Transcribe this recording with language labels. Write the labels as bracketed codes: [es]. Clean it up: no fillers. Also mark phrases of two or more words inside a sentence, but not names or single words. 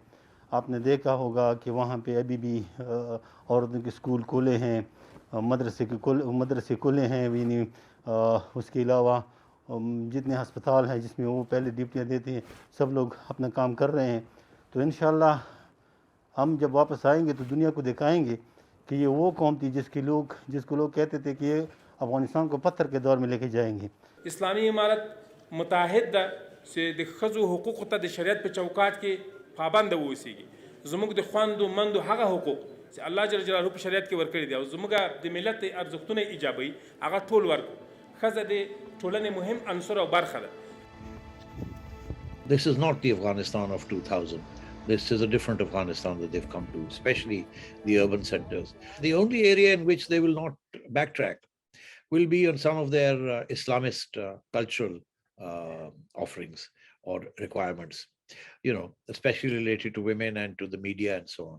[ur] آپ نے دیکھا ہوگا کہ وہاں پہ ابھی بھی عورتوں کے اسکول کھلے ہیں، مدرسے کھلے ہیں، اس کے علاوہ جتنے اسپتال ہیں جس میں وہ پہلے ڈیوٹیاں دیتے ہیں سب لوگ اپنا کام کر رہے ہیں. تو ان شاء اللہ ہم جب واپس آئیں گے تو دنیا کو دکھائیں گے کہ یہ وہ قوم تھی جس کو لوگ کہتے تھے کہ یہ افغانستان کو پتھر کے دور میں لیکے جائیں گے. اسلامی امارت متحدہ سے [ps] د ښځو حقوقو ته د شریعت په چوکاټ کې پابند اوسیږي. زموږ د خواندو مندو هغه حقوق چې الله جل جلاله په شریعت کې ورکړي دي او زموږ د ملت ارزښتونه ایجابوي هغه ټول ورکړو. ښځه د ټولنې مهم عنصر او برخه ده. [en] This is not the Afghanistan of 2000. This is a different Afghanistan that they've come to, especially the urban centers. The only area in which they will not backtrack will be on some of their Islamist cultural offerings or requirements, especially related to women and to the media and so on.